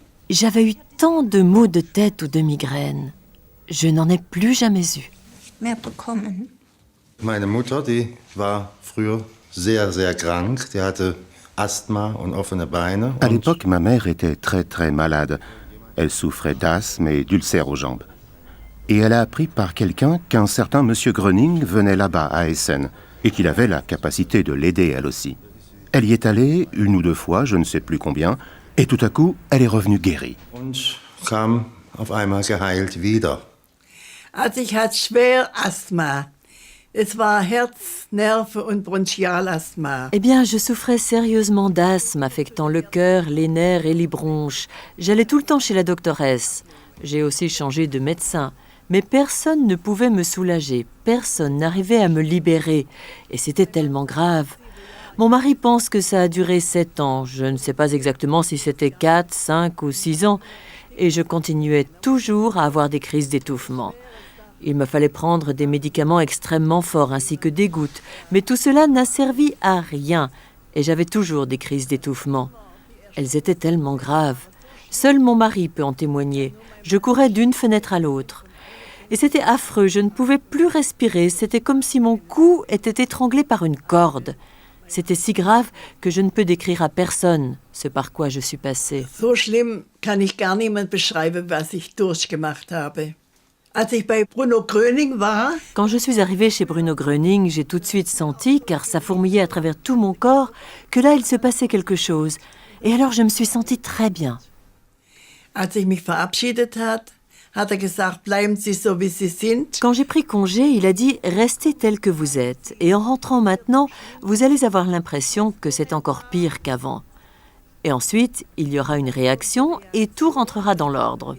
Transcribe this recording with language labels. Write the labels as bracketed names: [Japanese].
[French] J'avais eu tant de maux de tête ou de migraines. Je n'en ai plus jamais eu. [German] Meine Mutter, die war früher sehr, sehr krank. Die hatte Asthma und offene Beine. [French] À l'époque, ma mère était très, très malade. Elle souffrait d'asthme et d'ulcères aux jambes. et elle a appris par quelqu'un qu'un certain monsieur Gröning venait là-bas à Essen et qu'il avait la capacité de l'aider elle aussi. Elle y est allée 1 ou 2 fois, je ne sais plus combien, et tout à coup, elle est revenue guérie. [German] Und kam auf einmal geheilt wieder. Also ich hatte schwer Asthma. Es war Herz-, Nerven- und Bronchialasthma. [French] Eh bien, je souffrais sérieusement d'asthme affectant le cœur, les nerfs et les bronches. J'allais tout le temps chez la doctoresse. J'ai aussi changé de médecin. Mais personne ne pouvait me soulager. Personne n'arrivait à me libérer. Et c'était tellement grave. Mon mari pense que ça a duré 7 ans. Je ne sais pas exactement si c'était 4, 5 ou 6 ans. Et je continuais toujours à avoir des crises d'étouffement. Il me fallait prendre des médicaments extrêmement forts ainsi que des gouttes. Mais tout cela n'a servi à rien. Et j'avais toujours des crises d'étouffement. Elles étaient tellement graves. Seul mon mari peut en témoigner. Je courais d'une fenêtre à l'autre. Et c'était affreux. Je ne pouvais plus respirer. C'était comme si mon cou était étranglé par une corde. C'était si grave que je ne peux décrire à personne ce par quoi je suis passée. [German] So schlimm kann ich gar niemand beschreiben, was ich durchgemacht habe. Als ich bei Bruno Gröning war, [French] quand je suis arrivée chez Bruno Gröning, j'ai tout de suite senti, car ça fourmillait à travers tout mon corps, que là, il se passait quelque chose. Et alors, je me suis sentie très bien. [German] als ich mich verabschiedet hat er gesagt, bleiben Sie so wie Sie sind. [French] Quand j'ai pris congé, il a dit « Restez tel que vous êtes. Et en rentrant maintenant, vous allez avoir l'impression que c'est encore pire qu'avant. Et ensuite, il y aura une réaction et tout rentrera dans l'ordre. »